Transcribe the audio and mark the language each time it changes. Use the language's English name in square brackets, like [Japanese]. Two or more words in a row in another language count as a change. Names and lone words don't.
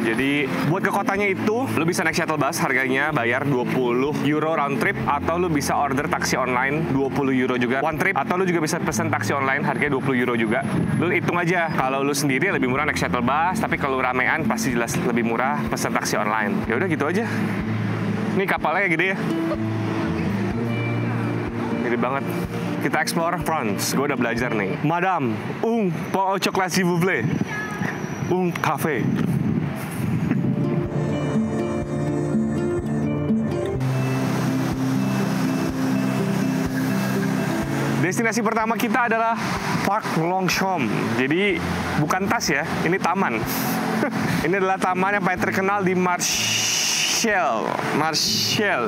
[Indonesian] Jadi buat ke kotanya itu lu bisa naik [English] shuttle bus, [Indonesian] harganya bayar 20 euro [English] round trip, [Indonesian] atau lu bisa order taksi online 20 euro juga [English] one trip, [Indonesian] atau lu juga bisa pesen taksi online harganya 20 euro juga. Lu hitung aja, kalau lu sendiri lebih murah naik [English] shuttle bus, [Indonesian] tapi kalau ramean pasti jelas lebih murah pesen taksi online. Ya udah gitu aja. Ini kapalnya gede ya. Gede banget. Kita explore France. Gue udah belajar nih. [French] Madame, un pain au chocolat s'il vous plaît. Un café. [Indonesian] Destinasi pertama kita adalah Parc Longchamp. Jadi bukan tas ya, ini taman. Ini adalah taman yang paling terkenal di Marseille.